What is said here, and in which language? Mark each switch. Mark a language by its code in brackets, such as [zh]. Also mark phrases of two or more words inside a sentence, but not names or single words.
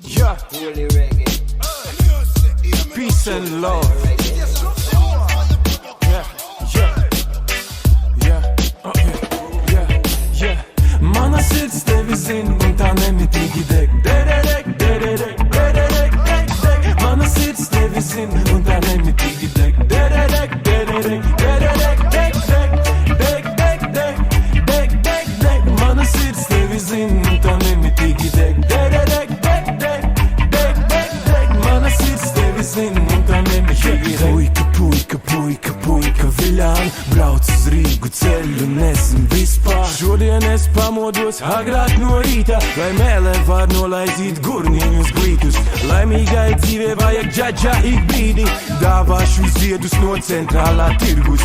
[en] Holy reggae. Peace and love. [lv] Mana sirds tevi zina, un tā nemitīgi deg. Dererek, dererek, dererek, deg, deg. Mana sirds tevi zina, un tā nemitīgi deg. Dererek, dererek, dererek, deg, deg. Deg, deg, deg, deg, deg, deg. Mana sirds tevi zina, un tā nemitīgi deg. Dererek, deg, deg, deg, deg, deg. Mana sirds tevi zina, un tā nemitīgi deg. Puika, puika, puika, puika, viļāni brauc uz Rīgu ceļu, nezinu vispār. Šodien es pamodos agrāk no rīta, lai mēlē var nolaizīt gurniņus glītus. Laimīgai dzīvē vajag džadžā ik brīdi, dāvāšu ziedus no centrālā tirgus.